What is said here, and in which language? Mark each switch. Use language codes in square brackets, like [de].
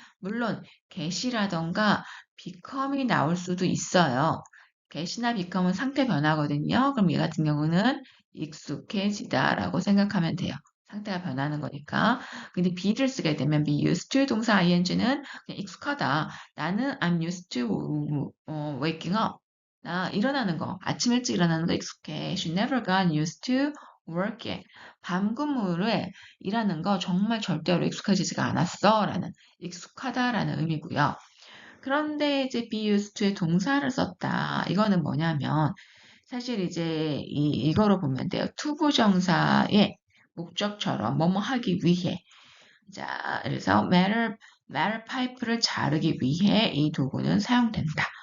[ko] 물론 get이라던가 become이 나올 수도 있어요. get이나 become은 상태 변화거든요. 그럼 얘 같은 경우는 익숙해지다라고 생각하면 돼요. 상태가 변하는 거니까. 근데 be를 쓰게 되면 be used to 동사 ing는 그냥 익숙하다. 나는 [en] I'm used to waking up. [ko] 나 일어나는 거, 아침 일찍 일어나는 거 익숙해. [en] She never got used to working. [ko] 밤 근무를 일하는 거 정말 절대로 익숙해지지가 않았어. 라는 익숙하다라는 의미고요. 그런데 이제 be used to의 동사를 썼다. 이거는 뭐냐면 사실 이제 이거로 보면 돼요. 투부정사의 목적처럼 뭐뭐 하기 위해 자, 그래서 metal 파이프를 자르기 위해 이 도구는 사용된다.